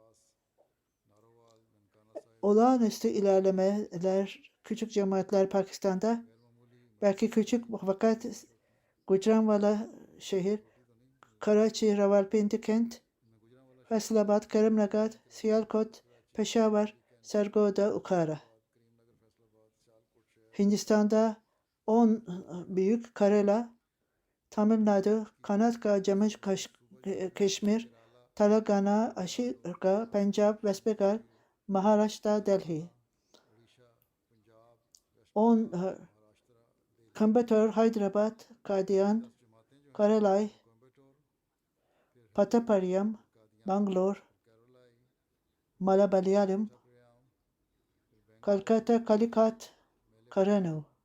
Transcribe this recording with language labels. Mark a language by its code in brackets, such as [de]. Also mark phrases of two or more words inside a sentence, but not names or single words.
[tr] Olağanüstü ilerlemeler, küçük cemaatler Pakistan'da, belki küçük fakat Gujranwala şehir, Karachi, Rawalpindi kent, Faisalabad, Karimnagar, Siyalkot, Peshawar, Sargodha, Ukara. Hindistan'da 10 büyük Kerala, Tamil Nadu, Karnataka, Jammu Kashmir, Telangana, Ashoka, Punjab, West Bengal, Maharashtra, Delhi. 10 Coimbatore, Hyderabad, Kadian, Karalai, Patapariam, Bangalore, Malabalayam, Kolkata, Calicut, Karanu.